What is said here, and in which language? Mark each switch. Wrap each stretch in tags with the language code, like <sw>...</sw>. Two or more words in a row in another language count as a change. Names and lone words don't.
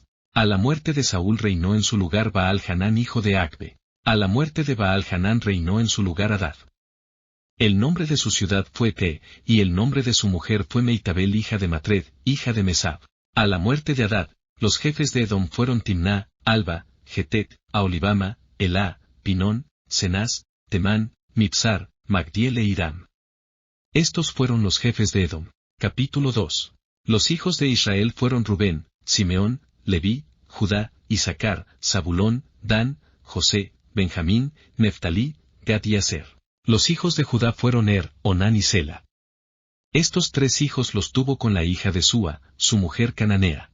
<es>A la muerte de Saúl reinó en su lugar Baal-Hanán hijo de Acbe. A la muerte de Baal-Hanán reinó en su lugar Hadad. El nombre de su ciudad fue Pe, y el nombre de su mujer fue Meitabel hija de Matred, hija de Mesab. A la muerte de Hadad, los jefes de Edom fueron Timná, Alba, Getet, Aolibama, Elá, Pinón, Cenaz, Temán, Mipsar, Magdiel e Hiram. Estos fueron los jefes de Edom. Capítulo 2. Los hijos de Israel fueron Rubén, Simeón, Leví, Judá, Isaacar, Zabulón, Dan, José, Benjamín, Neftalí, Gad y Aser. Los hijos de Judá fueron Onán y Sela. Estos tres hijos los tuvo con la hija de Súa, su mujer cananea.</es>